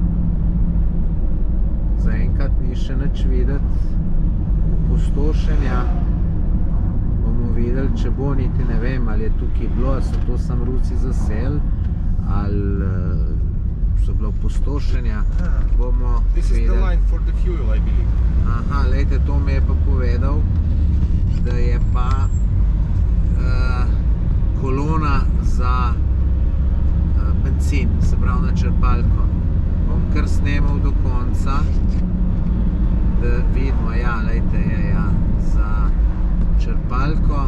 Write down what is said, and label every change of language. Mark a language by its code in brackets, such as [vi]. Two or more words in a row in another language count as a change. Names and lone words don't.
[sl] Zaenkrat ni še nič videti. Opustošenja. Bomo videli, če bo, niti ne vem, ali je tukaj bilo, ali so to sam Rusi zaseli, ali so bila opustošenja. Bomo videli. [en] This is the line for the fuel, I believe. [sl] Aha, lejte, to mi je pa povedal, da je pa kolona za benzin, se pravi na črpalko. Bom kar snemal do konca, da vidimo, ja, lejte, je, ja, za črpalko.